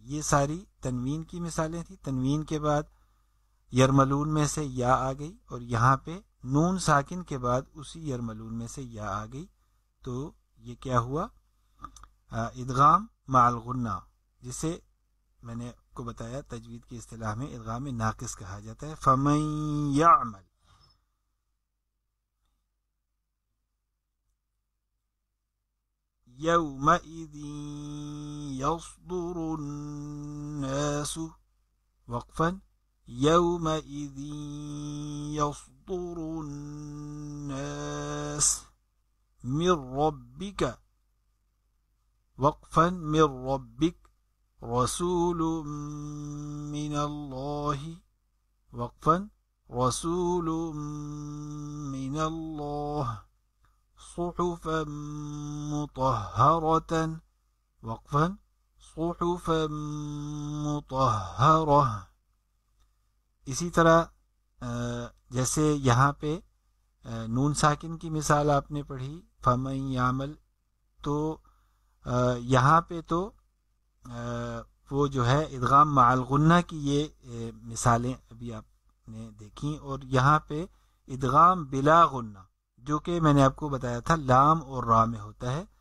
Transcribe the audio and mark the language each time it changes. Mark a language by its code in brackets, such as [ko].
[ur] یہ ساری تنوین کی مثالیں تھیں. تنوین کے بعد یرملون میں سے یا آ گئی اور یہاں پہ نون ساکن کے بعد اسی یرملون میں سے یا آ گئی. تو یہ کیا ہوا؟ ادغام مع الغنہ، جسے میں نے آپ کو بتایا تجوید کی اصطلاح میں ادغام ناقص کہا جاتا ہے. [ar] فمن یعمل یومئذ یصدر الناس وقفا یومئذ یصدر الناس من ربک وقفا من ربک رسول من اللہ وقفا رسول من اللہ صحفا مطہرة وقفا صحفا مطہرة. [ur] اسی طرح جیسے یہاں پہ نون ساکن کی مثال آپ نے پڑھی فمن یعمل، تو یہاں پہ تو وہ جو ہے ادغام مع الغنہ کی یہ مثالیں ابھی آپ نے دیکھیں، اور یہاں پہ ادغام بلا غنہ جو کہ میں نے آپ کو بتایا تھا لام اور را میں ہوتا ہے.